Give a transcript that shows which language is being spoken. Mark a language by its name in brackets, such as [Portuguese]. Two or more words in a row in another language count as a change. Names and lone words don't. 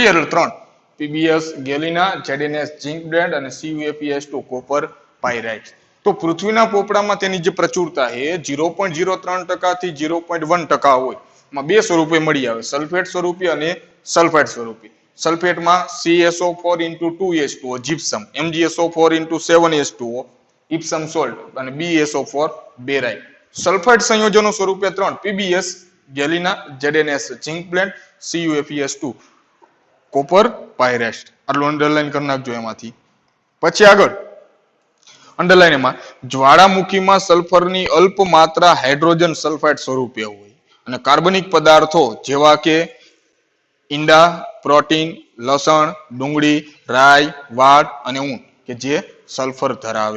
[Gujarati] એટલે ત્રણ, PbS, ગેલિના, ZnS, [English] zinc blende [Gujarati] અને CuFeS2, [English] copper pyrites. [Gujarati] તો પૃથ્વીના પોપડામાં તેની જે પ્રચુરતા છે 0.03% થી 0.1% હોય. માં બે સ્વરૂપે મળી આવે, સલ્ફેટ સ્વરૂપે અને સલ્ફાઇડ સ્વરૂપે. સલ્ફેટમાં CaSO4 into 2H2O, જીપ્સમ, MgSO4 into 7H2O, [English] Epsom salt [Gujarati] અને BaSO4 બેરાઇટ. સલ્ફાઇડ સંયોજનો સ્વરૂપે ત્રણ, PbS, ગેલિના, ZnS, [English] zinc blende, [Gujarati] CuFeS2, [English] copper pyrites. [Gujarati] આટલું અંડરલાઈન કરી નાખજો એમાંથી. પછી આગળ અંડરલાઈન એમાં જ્વાળામુખીમાં સલ્ફરની અલ્પ માત્રા [English] hydrogen sulphide [Gujarati] સ્વરૂપે હોય અને કાર્બનિક પદાર્થો જેવા કે ઈંડા, પ્રોટીન, લસણ, ડુંગળી, રાઈ, વાડ અને ઊન કે જે સલ્ફર ધરાવે.